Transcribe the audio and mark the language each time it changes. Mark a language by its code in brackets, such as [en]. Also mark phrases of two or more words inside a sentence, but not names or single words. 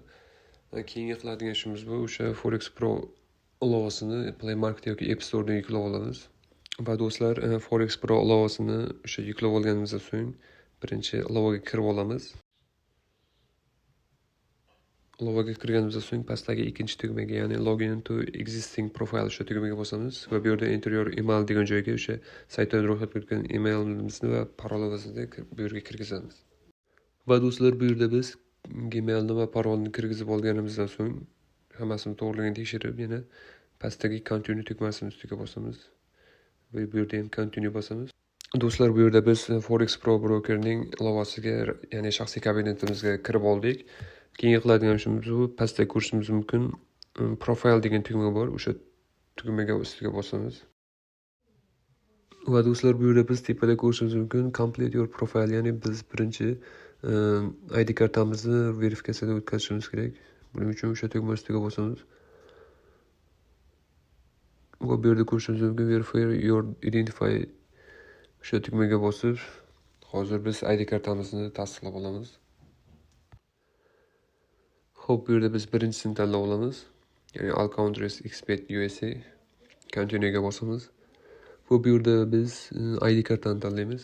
[uz] Keyingi qiladigan ishimiz bu o'sha Forex Pro ilovasini Play Market yoki App Store'dan yuklab olamiz. Va do'stlar, Forex Pro ilovasini o'sha yuklab olganimizdan so'ng birinchi ilovaga kirib olamiz. Ilovaga kirganimizdan so'ng pastdagi ikkinchi tugmaga, ya'ni [en] Login into existing profile [uz] o'sha tugmaga bosamiz va bu yerda [en] Enter your email [uz] degan joyga o'sha saytdan ro'yxatga o'tgan emailimizni va parolimizni bu yerga kirgizamiz. Va do'stlar, bu yerda biz Gmailni va parolni kirgizib olganimizdan so'ng hammasini to'g'riligini tekshirib, yana pastdagi Continue tugmasini ustiga bosamiz va bu yerda ham Continue bosamiz. Do'stlar, bu yerda biz Forex Pro brokerning ilovasiga, ya'ni shaxsiy kabinetimizga kirib oldik. Keyingi qiladigan ishimiz bu, pastda ko'rishingiz mumkin Profile degan tugma bor, o'sha tugmaga ustiga bosamiz. Va do'stlar, bu yerda biz tepada ko'rishingiz mumkin [en] Complete your profile, [uz] ya'ni biz birinchi ID kartamizni verifikatsiyadan o'tkazishimiz kerak. Buning uchun o'sha tugma ustiga bosamiz. Va bu yerda ko'rishingiz mumkin [en] Verify your identify [uz] o'sha tugmaga bosib, hozir biz ID kartamizni tasdiqlab olamiz. Xo'p, bu yerda biz birinchisini tanlab olamiz. [en] Ya'ni All Countries Expat USA. [uz] Continue'ga bosamiz. Va bu yerda biz ID kartani tanlaymiz.